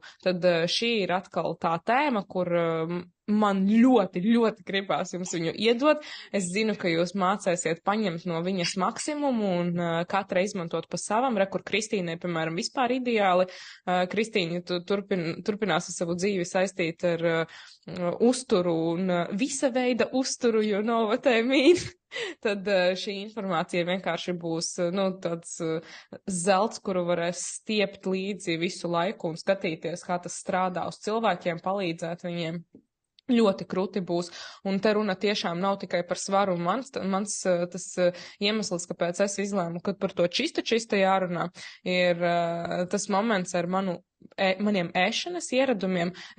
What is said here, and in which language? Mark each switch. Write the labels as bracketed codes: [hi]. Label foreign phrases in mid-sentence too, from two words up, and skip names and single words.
[lv] Tad šī ir atkal tā tēma, kur man ļoti, ļoti gribās jums viņu iedot. Es zinu, ka jūs mācēsiet paņemt no viņas maksimumu un katra izmantot pa savam. Kur Kristīnai, piemēram, vispār ideāli. Kristīna turpinās savu dzīvi saistīt ar uzturu un visa veida uzturu, [en] you know what I mean. [lv] Tad šī informācija vienkārši būs, tāds zelts, kuru varēs stiept līdzi visu laiku un skatīties, kā tas strādā uz cilvēkiem, palīdzēt viņiem. Ļoti kruti būs, un te runa tiešām nav tikai par svaru. Mans tas iemesls, kāpēc es izlēmu, ka par to čista jārunā, ir tas moments ar maniem ēšanas ieradumiem.